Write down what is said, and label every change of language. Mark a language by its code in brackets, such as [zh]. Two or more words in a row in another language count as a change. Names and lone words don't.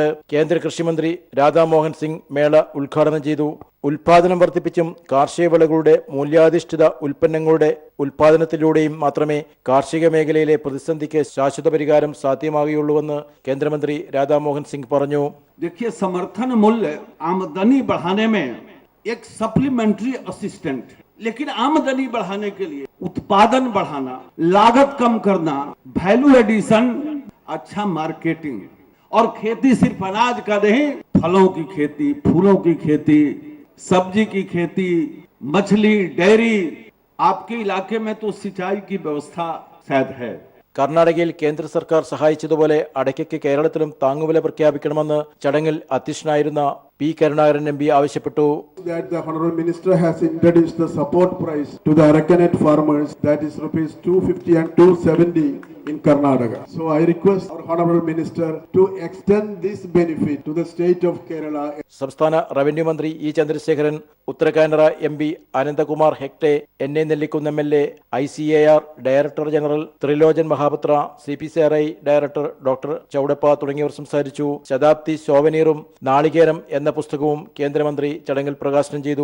[ml] കേന്ദ്ര കൃഷിമന്ത്രി രാധാമോഹൻ സിംഗ് മേള ഉദ്ഘാടനം ചെയ്തു. ഉൽപാദനം വർദ്ധിപ്പിച്ചും കാർഷിക വിളകളുടെ മൂല്യാധിഷ്ഠിത ഉൽപ്പന്നങ്ങളുടെ ഉൽപാദനത്തിലൂടെയും മാത്രമേ കാർഷിക മേഖലയിലെ പ്രതിസന്ധിക്ക് ശാശ്വത പരിഹാരം സാധ്യമാകുകയുള്ളൂവെന്ന് കേന്ദ്രമന്ത്രി രാധാമോഹൻ സിംഗ് പറഞ്ഞു. [hi] देखिए, समर्थन मूल्य आमदनी बढ़ाने में एक [en] supplementary assistant, [hi] लेकिन आमदनी बढ़ाने के लिए उत्पादन बढ़ाना, लागत कम करना, [en] value addition, [hi] अच्छा मार्केटिंग और खेती सिर्फ अनाज का नहीं, फलों की खेती, फूलों की खेती, सब्जी की खेती, मछली, डेयरी, आपके इलाके में तो सिंचाई की व्यवस्था शायद है. [ml] കർണാടകയിൽ കേന്ദ്ര സർക്കാർ സഹായിച്ചതുപോലെ അടയ്ക്കയ്ക്ക് കേരളത്തിലും താങ്ങുവില പ്രഖ്യാപിക്കണമെന്ന് ചടങ്ങിൽ അധ്യക്ഷനായിരുന്ന P. Karunakaran MP ആവശ്യപ്പെട്ടു. [en] That the Honorable Minister has introduced the support price to the Arakanate farmers, that is rupees 250 and 270 in Karnataka. So I request our Honorable Minister to extend this benefit to the state of Kerala. [ml] സംസ്ഥാന റവന്യൂ മന്ത്രി E. ചന്ദ്രശേഖരൻ, ഉത്തരകാനറ MP അനന്തകുമാർ ഹെഗ്ഡെ, NA നെല്ലിക്കുന്ന് MLA, ICAR ഡയറക്ടർ ജനറൽ ത്രിലോചൻ മഹാപത്ര, CPCRI ഡയറക്ടർ ഡോക്ടർ ചൌഡപ്പ തുടങ്ങിയവർ സംസാരിച്ചു. ശതാബ്ദി സോവനീറും നാളികേരം എന്ന പുസ്തകവും കേന്ദ്രമന്ത്രി ചടങ്ങിൽ പ്രകാശനം ചെയ്തു.